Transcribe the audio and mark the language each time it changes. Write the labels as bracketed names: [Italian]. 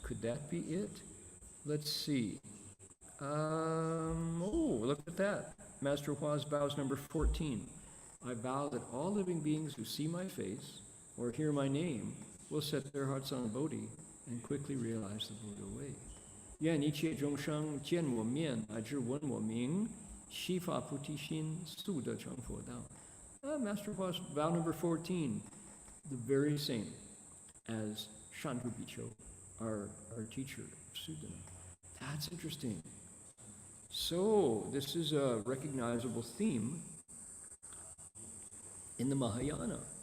[English] Could that be it? Let's see. Look at that. Master Hua's vows number 14. I vow that all living beings who see my face or hear my name will set their hearts on Bodhi and quickly realize the Buddha way. [Chinese] 愿一切众生见我面乃至闻我名，悉发菩提心，速得成佛道。 [English] Master Hua's vow number 14, the very same as Shantu Bicho, our teacher, Sudana. That's interesting. So, this is a recognizable theme in the Mahayana.